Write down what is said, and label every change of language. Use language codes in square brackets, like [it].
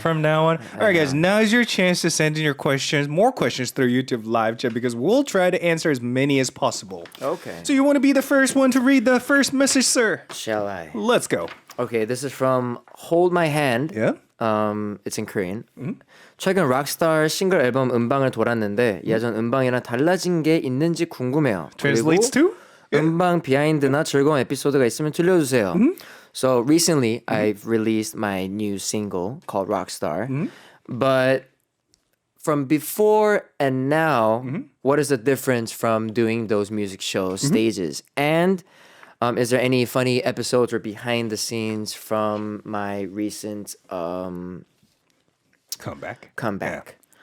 [en] From now on. All right, guys, now is your chance to send in your questions, more questions through YouTube live chat because we'll try to answer as many as possible. Okay. So you want to be the first one to read the first message, sir? Shall I? Let's go. Okay, this is from Hold My Hand. Yeah. It's in Korean. [ko] 최근 록스타 싱글 앨범 음방을 돌았는데 예전 음방이랑 달라진 게 있는지 궁금해요. [en] Translates to? [ko] 음방 비하인드나 즐거운 에피소드가 있으면 들려주세요. [en] So recently, I've released my new single called Rockstar. But from before and now, what is the difference from doing those music shows, stages? And is there any funny episodes or behind the scenes from my recent comeback?